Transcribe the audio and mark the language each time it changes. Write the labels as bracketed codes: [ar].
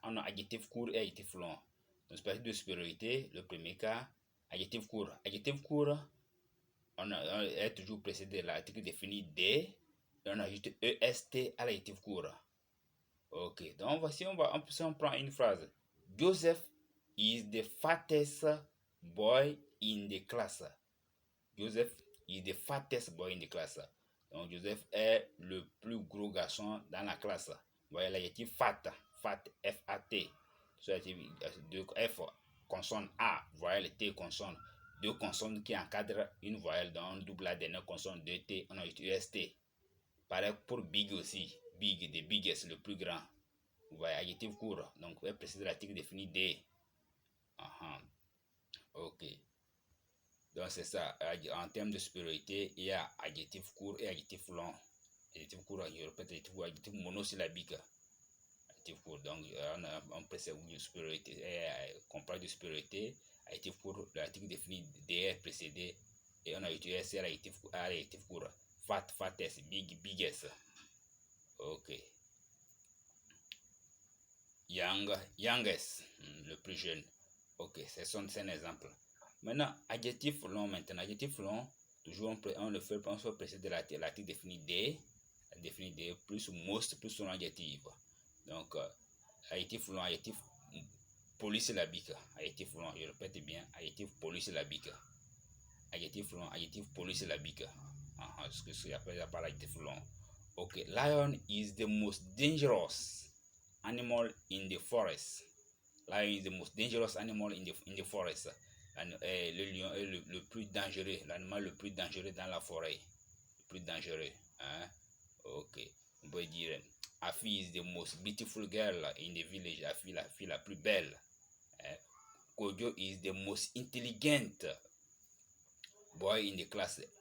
[fr] On a adjectif court et adjectif long. Donc, superlatif de supériorité, le premier cas, adjectif court. Adjectif court, on est toujours précédé de l'article défini D, et on ajoute EST à l'adjectif court. Ok, donc voici, on prend une phrase. [en] Joseph is the fattest boy in the class. Joseph is the fattest boy in the class. [fr] Donc Joseph est le plus gros garçon dans la classe. Vous voyez l'adjectif fat, fat, F-A-T. Deux F, consonne A, voyelle T, consonne. Deux consonnes qui encadrent une voyelle dans un double A, dernière consonne, deux T, on a UST. Pareil pour big aussi. Big, the biggest, le plus grand. Vous voyez, adjectif court. Donc, vous préciser l'article défini D. Ok. Donc, c'est ça. En termes de supériorité, il y a adjectif court et adjectif long. Adjectif court, je répète, adjectif monosyllabique. Adjectif court. Donc, on précise de supériorité. Compare de supériorité. Adjectif court, l'article défini D est précédé. Et on a utilisé l'adjectif court. Fat, fattest, big, biggest. Ok. Young, youngest, le plus jeune. Ok, c'est un exemple. Maintenant, adjectif long maintenant. Adjectif long, toujours on le fait précéder de l'article défini D. Défini D plus most plus son adjectif. Donc, adjectif long, adjectif polysyllabique. Adjectif long, je répète bien, adjectif polysyllabique. Adjectif long, adjectif polysyllabique. Ce que c'est appelé par adjectif long. [en] Ok, lion is the most dangerous animal in the forest. Lion is the most dangerous animal in the forest. [fr] Le lion est le plus dangereux, l'animal le plus dangereux dans la forêt. Le plus dangereux. Hein? Ok. On peut dire [en] Afi is the most beautiful girl in the village. [fr] Afi, la fille la plus belle. [en] Kojo is the most intelligent boy in the class.